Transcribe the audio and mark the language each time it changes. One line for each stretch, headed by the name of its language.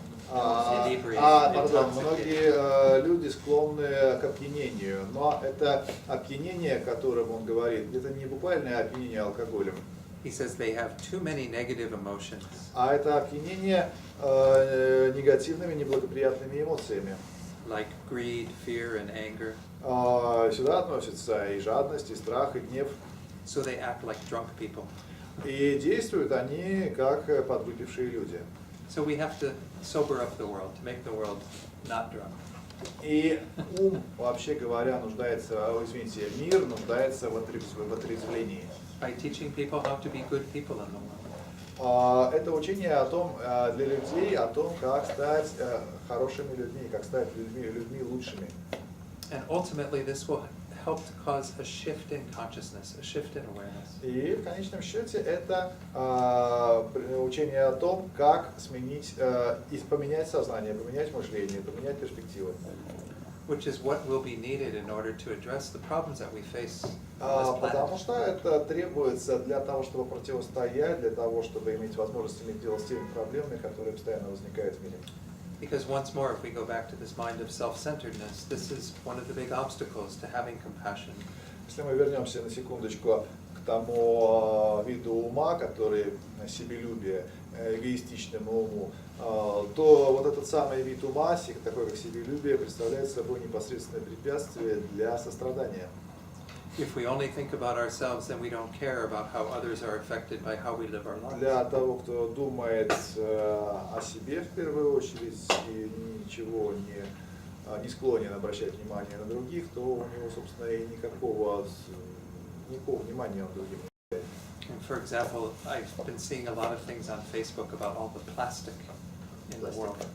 Russian: Пардон, многие люди склонны к опьянению, но это опьянение, о котором он говорит, это не буквальное опьянение алкоголем.
English: He says they have too many negative emotions.
Russian: А это опьянение негативными, неблагоприятными эмоциями.
English: Like greed, fear, and anger.
Russian: Сюда относятся и жадность, и страх, и гнев.
English: So they act like drunk people.
Russian: И действуют они как подвыпившие люди.
English: So we have to sober up the world, to make the world not drunk.
Russian: И ум, вообще говоря, нуждается, мир нуждается в отрезвлении.
English: By teaching people how to be good people in the world.
Russian: Это учение о том, для людей, о том, как стать хорошими людьми, как стать людьми лучшими.
English: And ultimately this will help to cause a shift in consciousness, a shift in awareness.
Russian: И в конечном счете это учение о том, как сменить, поменять сознание, поменять мышление, поменять перспективы.
English: Which is what will be needed in order to address the problems that we face on this
Russian: Потому
English: planet.
Russian: что это требуется для того, чтобы противостоять, для того, чтобы иметь возможность иметь дело с теми проблемами, которые постоянно возникают в мире.
English: Because once more, if we go back to this mind of self-centeredness, this is one of the big obstacles to having compassion.
Russian: Если мы вернемся на секундочку к тому виду ума, который себелюбие, эгоистичному уму, то вот этот самый вид ума, такой как себелюбие, представляет собой непосредственное препятствие для сострадания.
English: If we only think about ourselves, then we don't care about how others are affected by how we live our lives.
Russian: Для того, кто думает о себе в первую очередь и ничего не склонен обращать внимание на других, то у него, собственно, и никакого внимания на других не уделяет.
English: And for example, I've been seeing a lot of things on Facebook about all the plastic in the world.